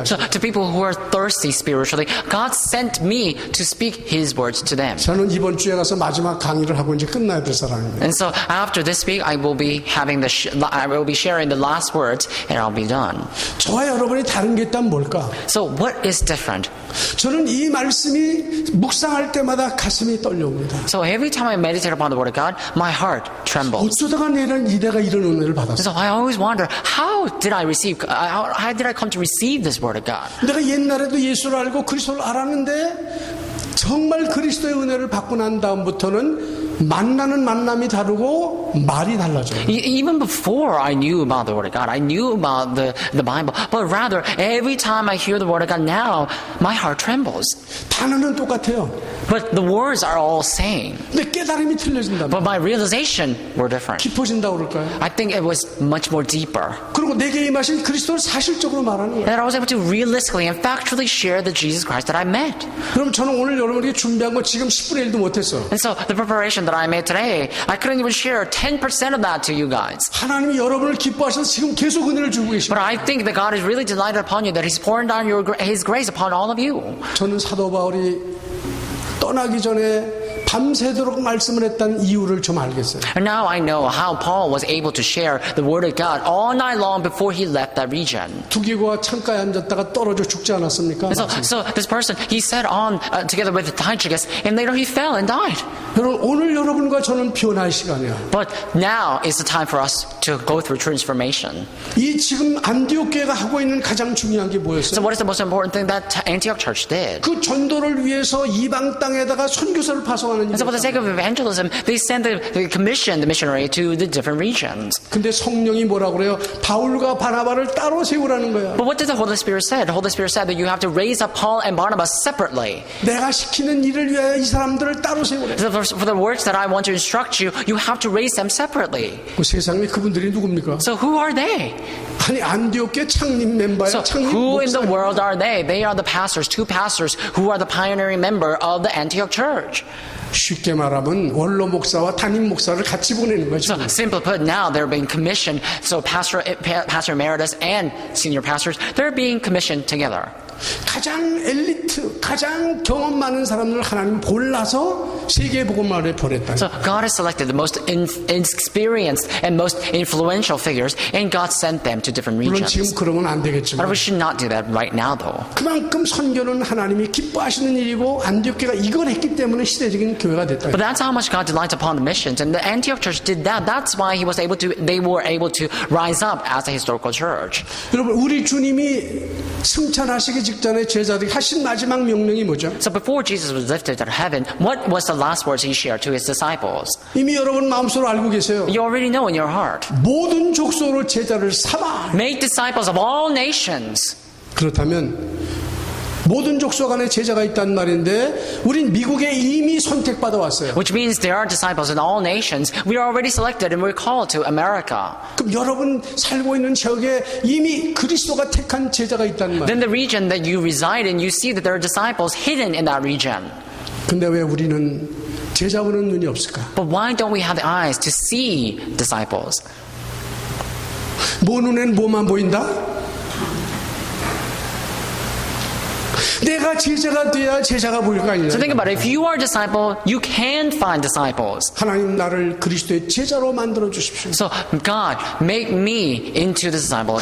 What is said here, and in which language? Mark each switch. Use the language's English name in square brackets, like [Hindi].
[English] So [Korean] 하셨어요. [English] to people who are thirsty spiritually, God sent me to speak His words to them. [Korean] 저는 이번 주에 가서 마지막 강의를 하고 이제 끝나야 될 사람입니다. [English] And so after this week, I will be sharing the last words, and I'll be done. [Korean] 저와 여러분이 다른 게 있다면 뭘까? [English] So what is different? [Korean] 저는 이 말씀이 묵상할 때마다 가슴이 떨려옵니다. [English] So every time I meditate upon the Word of God, my heart trembles. [Korean] 어쩌다가 내가 이런 은혜를 받았어? [English] So I always wonder, how did I come to receive this Word of God? [Korean] 내가 옛날에도 예수를 알고 그리스도를 알았는데 정말 그리스도의 은혜를 받고 난 다음부터는 만나는 만남이 다르고 말이 달라져요. [English] Even before I knew about the Word of God, I knew about the Bible, but rather every time I hear the Word of God now, my heart trembles. [Korean] 단어는 똑같아요. [English] But the words are all same. [Korean] 근데 깨달음이 틀려진다. [English] But my realization were different. [Korean] 깊어진다고 그럴까요? [English] I think it was much more deeper. [Korean] 그리고 내게 임하신 그리스도를 사실적으로 말하는 거예요. [English] That I was able to realistically and factually share the Jesus Christ that I met. [Korean] 그럼 저는 오늘 여러분에게 준비한 거 지금 10분의 1도 못했어. [English] And so the preparation that I made today, I couldn't even share 10% of that to you guys. [Korean] 하나님이 여러분을 기뻐하셔서 지금 계속 은혜를 주고 계십니다. [English] But I think that God is really delighted upon you, that He's pouring down His grace upon all of you. [Korean] 저는 사도 바울이 떠나기 전에 밤새도록 말씀을 했다는 이유를 좀 알겠어요. [English] And now I know how Paul was able to share the Word of God all night long before he left that region. [Korean] 두기고와 창가에 앉았다가 떨어져 죽지 않았습니까? [English] And so this person, he sat on together with Tychicus, and later he fell and died. [Korean] 여러분, 오늘 여러분과 저는 변화의 시간이야. [English] But now is the time for us to go through transformation. [Korean] 이 지금 안디옥 교회가 하고 있는 가장 중요한 게 [English] So [Korean] 뭐였어요? [English] what is the most important thing that Antioch Church did? [Korean] 그 전도를 위해서 이방 땅에다가 선교사를 파송하는 [English] And so for the sake of evangelism, they sent the missionary to the different regions. [Korean] 근데 성령이 뭐라고 그래요? 바울과 바나바를 따로 세우라는 거야. [English] But what did the Holy Spirit say? The Holy Spirit said that you have to raise up Paul and Barnabas separately. [Korean] 내가 시키는 일을 위하여 이 사람들을 따로 세우래. [English] So for the works that I want to instruct you, you have to raise them separately. [Korean] 그 세상에 그분들이 누굽니까? [English] So who are they? [Korean] 아니 안디옥 교회 창립 멤버야. [English] So [Korean] 창립 [English] who in the [Korean] 목사. [English] world are they? They are the pastors, two pastors who are the pioneering member of the Antioch Church. [Korean] 쉽게 말하면 원로 목사와 담임 목사를 같이 보내는 거죠. [English] So simply put, now they're being commissioned. So Pastor Emeritus and senior pastors, they're being commissioned together. [Korean] 가장 엘리트, 가장 경험 많은 사람들을 하나님 골라서 세계 복음화를 보냈다. [English] So God has selected the most inexperienced and most influential figures, and God sent them to different [Korean] 물론 [English] regions. [Korean] 지금 그러면 안 [English] But [Korean] 되겠지만 [English] we should not do that right now, though. [Korean] 그만큼 선교는 하나님이 기뻐하시는 일이고 안디옥교가 이걸 했기 때문에 시대적인 교회가 됐다. [English] But that's how much God delights upon the missions, and the Antioch Church did that. That's why they were able to rise up as a historical church. [Korean] 여러분 우리 주님이 승천하시기 직전에 제자들이 하신 마지막 명령이 뭐죠? [English] So before Jesus was lifted to heaven, what was the last words He shared to His disciples? [Korean] 이미 여러분 마음속으로 알고 계세요. [English] You already know in your heart. [Korean] 모든 족속으로 제자를 삼아. [English] Make disciples of all nations. [Korean] 그렇다면 모든 족속 안에 제자가 있단 말인데 우린 미국에 이미 선택받아 왔어요. [English] Which means there are disciples in all nations. We are already selected and we're called to America. [Korean] 그럼 여러분 살고 있는 지역에 이미 그리스도가 택한 제자가 있단 말이에요. [English] Then the region that you reside in, you see that there are disciples hidden in that region. [Korean] 근데 왜 우리는 제자 보는 눈이 없을까? But why don't we have the eyes to see disciples? 뭐 눈엔 뭐만 보인다? 내가 제자가 돼야 제자가 보일 거 아니냐. [English] So think about it. If you are a disciple, you can find disciples. [Korean] 하나님 나를 그리스도의 제자로 만들어 주십시오. [English] So God, make me into the disciple of